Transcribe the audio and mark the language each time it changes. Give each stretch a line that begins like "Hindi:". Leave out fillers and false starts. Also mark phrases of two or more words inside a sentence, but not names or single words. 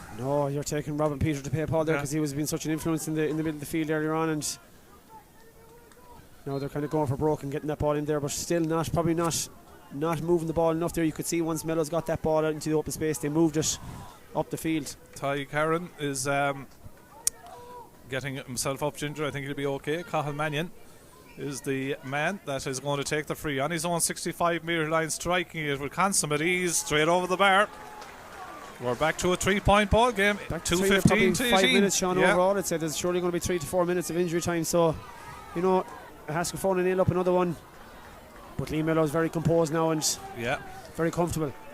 English: No, you're taking Robin Peter to pay Paul there because he was being such an influence in the middle of the field earlier on, and now they're kind of going for broke and getting that ball in there, but still probably not moving the ball enough there. You could see once Mellows got that ball out into the open space, they moved it up the field. Tyke Harden is getting himself up ginger. I think he'll be okay. Cahill Mannion is the man that is going to take the free on his own 65-metre line, striking it with consummate ease straight over the bar. We're back to a 3-point ball game. Back to 2:15 to 5 18. minutes, Sean, overall. I'd say there's surely going to be 3 to 4 minutes of injury time, so Ahascragh nail up another one, but Liam Mellows very composed now and very comfortable.